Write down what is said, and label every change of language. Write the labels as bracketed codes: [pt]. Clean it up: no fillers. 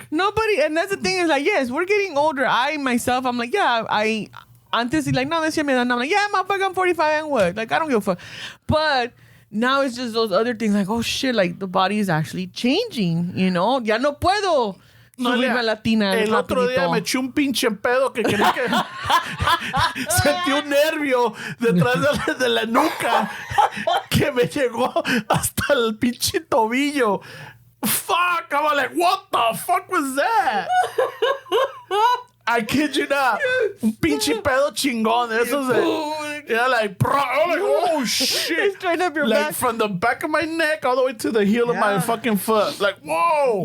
[en] Nobody, and that's the thing is like, yes, we're getting older. I'm like, yeah, [es] antes [en] like, [es] no, decía mi edad. [en] And I'm like, yeah, motherfucker, I'm 45 and what? Like, I don't give a fuck. But now it's just those other things like, oh shit, like the body is actually changing, [es] Ya no puedo subirme a la tina. El otro día me eché un pinche pedo que creí que sentí un nervio detrás de la nuca que me llegó hasta el pinche tobillo. [en] Fuck! I was like, what the fuck was that? I kid you not. [es] Un pinche pedo chingón. Eso [en] like, bro. I'm like, oh shit. Straight up your like, back. from the back of my neck all the way to the heel of my fucking foot. Like, whoa.